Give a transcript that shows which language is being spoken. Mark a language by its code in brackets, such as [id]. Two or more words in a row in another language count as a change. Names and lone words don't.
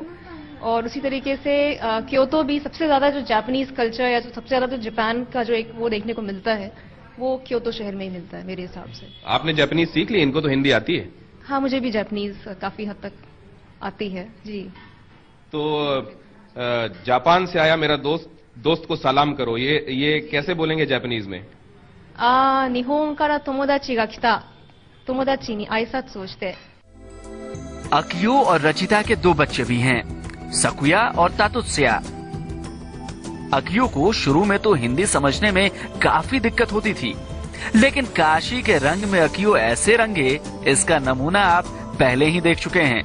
[hi] और उसी तरीके से क्योतो भी सबसे ज्यादा जो [en] Japanese culture [hi] या जो सबसे ज्यादा जो जापान का जो एक वो देखने को मिलता है, वो क्योतो शहर में ही मिलता है मेरे हिसाब से। आपने जापानीज सीख ली? इनको तो हिंदी आती है। हाँ, मुझे भी जापानीज काफी हद तक आती है जी। तो जापान से आया मेरा दोस्त को सलाम करो, ये कैसे बोलेंगे जापानीज में? [ja] 日本から友達が来た。友達に挨拶をして。 [hi] अकियो और रचिता के 2 बच्चे भी हैं, सकुया और तातुत्स्या। अकियो को शुरू में तो हिंदी समझने में काफी दिक्कत होती थी, लेकिन काशी के रंग में अकियो ऐसे रंगे, इसका नमूना आप पहले ही देख चुके हैं।